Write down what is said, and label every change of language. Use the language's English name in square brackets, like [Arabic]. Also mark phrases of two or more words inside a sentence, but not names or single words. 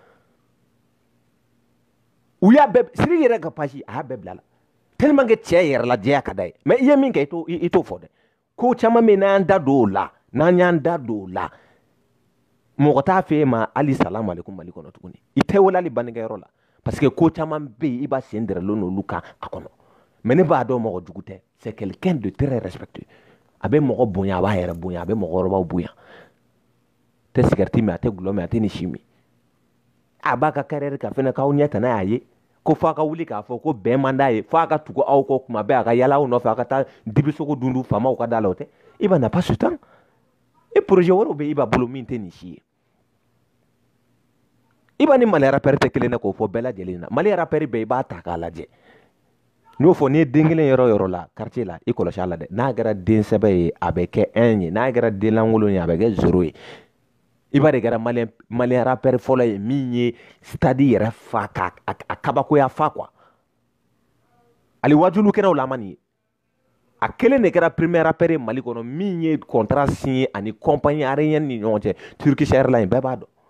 [Bambara] u y'a bɛɛ Siriki yɛrɛ ka page a y'a bɛɛ bila la [French] tellement que [Bambara] cɛ yɛrɛ lajɛya ka d'a ye mais i ye min kɛ i t'o fɔ dɛ ko caman bɛ n'an da don o la n'an y'an da don o la mɔgɔ t'a f'e ma hali [Arabic] السلام عليكم [Bambara] Mali kɔnɔ tuguni i tɛ wele hali bangekɛyɔrɔ la parce que ko caman bɛ yen i b'a sen dɛrɛlen n'olu kan a kɔnɔ mais ne b'a dɔn mɔgɔ jugu tɛ [French] c'est quelqu'un de très respectueux [Bambara] a bɛ mɔgɔ bonya a b'a yɛrɛ bonya a bɛ mɔgɔkɔrɔbaw bonya tɛ cigarette min a tɛ gulɔ min a tɛ ni si min a b'a ka carrière kan fɛnɛ k'aw ɲɛ tana y'a ye ko f'a ka wuli k'a fɔ ko bɛn man d'a ye f'a ka tugu aw kɔ kuma bɛɛ a ka yala aw nɔfɛ a ka taa dibisogo dun faamaw ka da la o tɛ i b'a [French] n'a pas ce temps [Bambara] e projet wɛrɛw bɛ i b'a bolo min tɛ nin si ye i b'a ni Mali rappeur tɛ kelen ye k'o fɔ bɛɛ lajɛlen na Mali rappeur bɛɛ i b'a ta k'a lajɛ n'o fɔ n'i ye den kelen yɔrɔ yɔrɔ la quartier la i kɔlɔsi a la dɛ n'a kɛra den sɛbɛ ye a bɛ kɛ 1 ye n'a kɛra den lankolon ye a bɛ kɛ 0 ye i b'a de kɛra [French] malien rappeur [Bambara] fɔlɔ ye min ye stade yɛrɛ fa a kabakoya fa quoi ali wajulu kɛra o la a ma nin ye a kelen de kɛra [French] premier rappeur [Bambara] ye Mali kɔnɔ min ye [French] contrat signé [Bambara] ani [French] compagnie aérienne [Bambara] ni ɲɔgɔn cɛ Turkish Airlines bɛɛ b'a dɔn